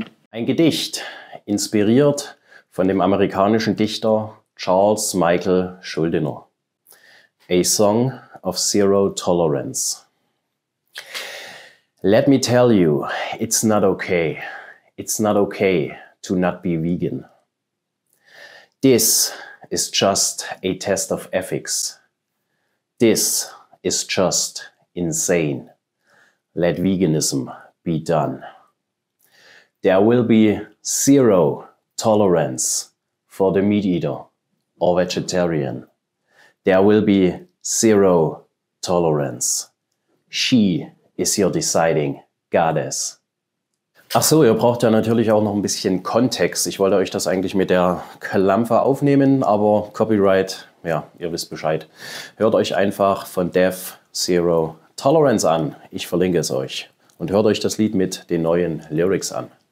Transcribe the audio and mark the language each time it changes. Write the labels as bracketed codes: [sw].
[de] Ein Gedicht, inspiriert von dem amerikanischen Dichter Charles Michael Schuldiner. [en] A Song of Zero Tolerance. Let me tell you, it's not okay. It's not okay to not be vegan. This is just a test of ethics. This is just insane. Let veganism be done. There will be zero tolerance for the meat eater or vegetarian. There will be zero tolerance. She is your deciding goddess. [de] Ach so, ihr braucht ja natürlich auch noch ein bisschen Kontext. Ich wollte euch das eigentlich mit der Klampfe aufnehmen, aber Copyright, ja, ihr wisst Bescheid. Hört euch einfach von Death Zero Tolerance an. Ich verlinke es euch. Und hört euch das Lied mit den neuen Lyrics an.